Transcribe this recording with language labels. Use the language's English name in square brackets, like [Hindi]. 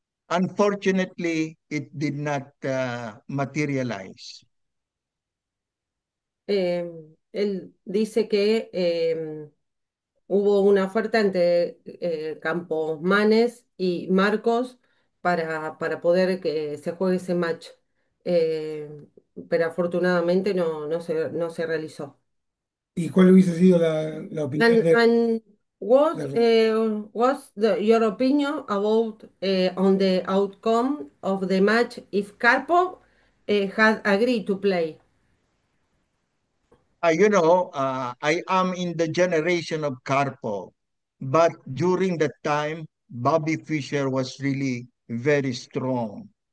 [English] Unfortunately, it did not materialize. [Spanish] Él dice que hubo una oferta entre Campos Manes y Marcos para poder que se juegue ese match. Eh, pero afortunadamente no se realizó. ¿Y cuál hubiese sido la opinión [English] And what [Spanish] de- [English] was your opinion about on the outcome of the match if Karpov had agreed to play? I am in the generation of Karpov, but during that time, Bobby Fischer was really very strong.